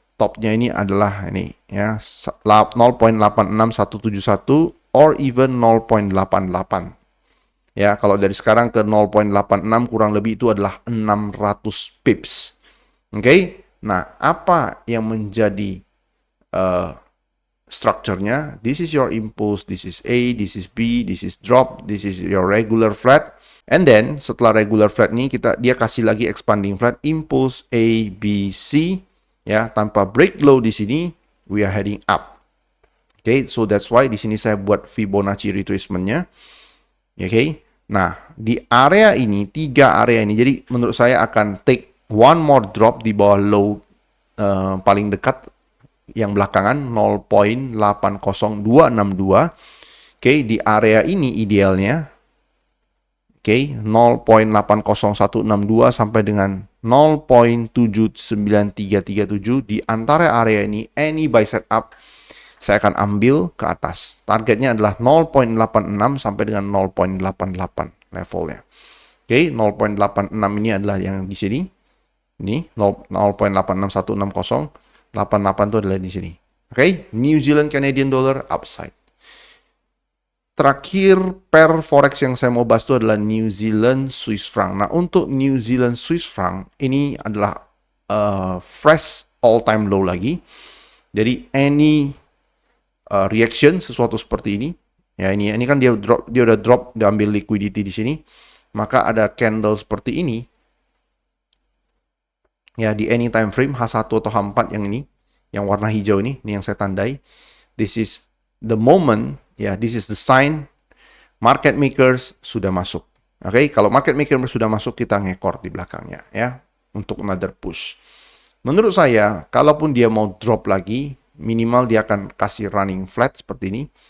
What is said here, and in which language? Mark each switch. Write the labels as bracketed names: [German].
[Indonesian] Topnya ini adalah ini ya, 0.86171 [English] or even [Indonesian] 0.88. Ya, kalau dari sekarang ke 0.86 kurang lebih itu adalah 600 pips. Oke. Nah, apa yang menjadi structure-nya? [English] This is your impulse, this is A, this is B, this is drop, this is your regular flat. And then [Indonesian] setelah regular flat ini dia kasih lagi expanding flat, impulse A, B, C ya, tanpa break low di sini [English] we are heading up. Okay, so that's why [Indonesian] di sini saya buat Fibonacci retracement-nya. Okay. Nah, di area ini, 3 area ini, jadi menurut saya akan take one more drop di bawah low paling dekat yang belakangan 0.80262. Oke, di area ini idealnya oke, 0.80162 sampai dengan 0.79337. Di antara area ini any buy setup saya akan ambil ke atas. Targetnya adalah 0.86 sampai dengan 0.88 levelnya. Oke, 0.86 ini adalah yang di sini. Ini 0.86160, 88 itu adalah di sini. Oke, New Zealand Canadian Dollar upside. Terakhir pair forex yang saya mau bahas itu adalah New Zealand Swiss franc. Nah, untuk New Zealand Swiss franc ini adalah fresh all time low lagi. Jadi any reaction sesuatu seperti ini, ya ini kan dia udah drop, dia ambil liquidity di sini, maka ada candle seperti ini. Ya, di any time frame H1 atau H4 yang ini, yang warna hijau ini yang saya tandai. [English] This is the moment, ya, this is the sign market makers [Indonesian] sudah masuk. Oke, kalau market maker sudah masuk, kita ngekor di belakangnya ya untuk another push. Menurut saya, kalaupun dia mau drop lagi, minimal dia akan kasih running flat seperti ini.